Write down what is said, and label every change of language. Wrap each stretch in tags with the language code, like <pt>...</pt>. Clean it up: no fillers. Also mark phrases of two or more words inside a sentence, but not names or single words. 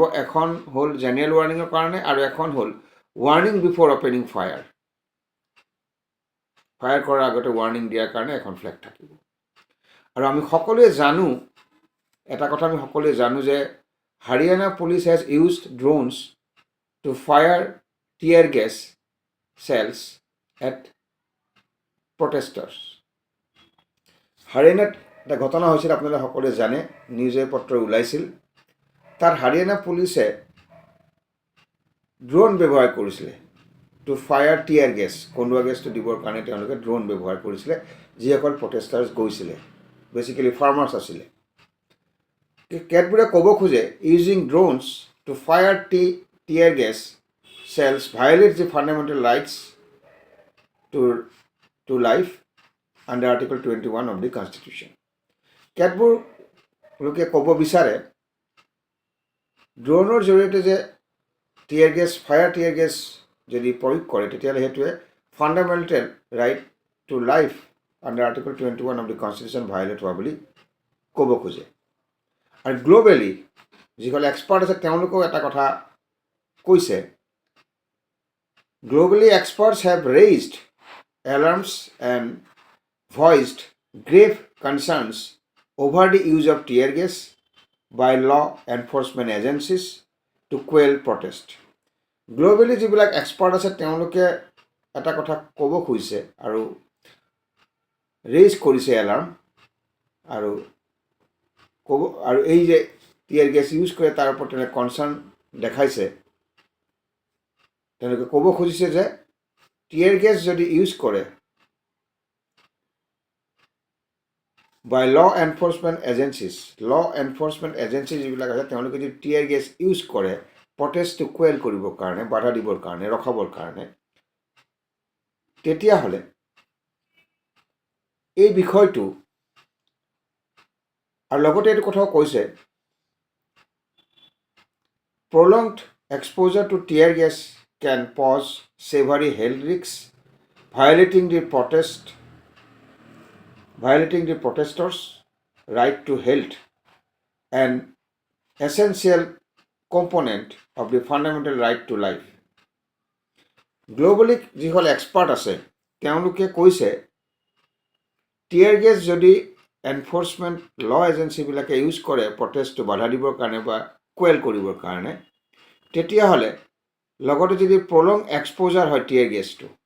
<as>এখন হ'ল</as> <en>general warningৰ</en> <as>কাৰণে আৰু এখন হ'ল</as> <en>warning before opening fire.</en> <as>ফায়াৰ কৰাৰ আগতে ৱাৰ্ণিং দিয়াৰ কাৰণে এখন ফ্লেগ থাকিব। আৰু আমি সকলোৱে জানো, এটা কথা আমি সকলোৱে জানো যে</as> <en>Haryana police has used drones to fire tear gas cells at protesters.</en> <as>হাৰিয়ানাত এটা ঘটনা হৈছিল, আপোনালোকে সকলোৱে জানে, নিউজে পত্ৰ ওলাইছিল। তাত হাৰিয়ানা পুলিচে ড্ৰোন ব্যৱহাৰ কৰিছিলে</as> <en>to fire tear gas,</en> <as>কন্দুৱা গেছটো দিবৰ কাৰণে তেওঁলোকে ড্ৰোন ব্যৱহাৰ কৰিছিলে, যিসকল প্ৰটেষ্টাৰ্ছ গৈছিলে,</as> <en>basically farmers</en> <as>আছিলে। কেতবোৰে ক'ব খোজে</as> <en>using drones to fire tear gas cells violates the fundamental rights to life under Article 21 of the Constitution.</en> <as>কেতবোৰ লোকে ক'ব বিচাৰে ড্ৰোনৰ জৰিয়তে যে</as> <en>fire tear gas</en> <as>যদি প্ৰয়োগ কৰে, তেতিয়াহ'লে সেইটোৱে</as> <en>fundamental right to life under article 21 of the constitution</en> <as>ভায়লেট হোৱা বুলি ক'ব খোজে। আৰু গ্ল'বেলি যিসকল এক্সপাৰ্ট আছে তেওঁলোকেও এটা কথা কৈছে।</as> <en>Globally, experts have raised alarms and voiced grave concerns over the use of tear gas by law enforcement agencies to quell protest. Globally,</en> <as>যিবিলাক এক্সপাৰ্ট আছে তেওঁলোকে এটা কথা ক'ব খুজিছে আৰু ৰেইজ কৰিছে এলাৰ্ম, আৰু এই যে</as> <en>tear gas use</en> <as>কৰে তাৰ ওপৰত তেওঁলোকে কনচাৰ্ণ দেখাইছে। তেওঁলোকে ক'ব খুজিছে যে</as> <en>tear gas</en> <as>যদি ইউজ কৰে</as> <en>by law enforcement agencies</en> <as>যিবিলাক আছে, তেওঁলোকে যদি</as> <en>tear gas use</en> <as>কৰে প্ৰটেষ্টটো কুৱেল কৰিবৰ কাৰণে, বাধা দিবৰ কাৰণে, ৰখাবৰ কাৰণে, তেতিয়াহ'লে এই বিষয়টো, আৰু লগতে এইটো কথাও কৈছে</as> <en>prolonged exposure to tear gas can pose severe health risks, violating the protesters' right to health, an essential component of the fundamental right to life.</en> <as>গ্লোবেলি যিসকল এক্সপাৰ্ট আছে তেওঁলোকে কৈছে</as> <en>tear gas</en> <as>যদি</as> <en>enforcement law agenciesবিলাকে</en> <as>ইউজ কৰে প্ৰটেষ্টটো বাধা দিবৰ কাৰণে বা কোৱেল কৰিবৰ কাৰণে, তেতিয়াহ'লে লগতে যদি</as> <en>prolong exposure</en> <as>হয়</as> <en>tear gasটো</en>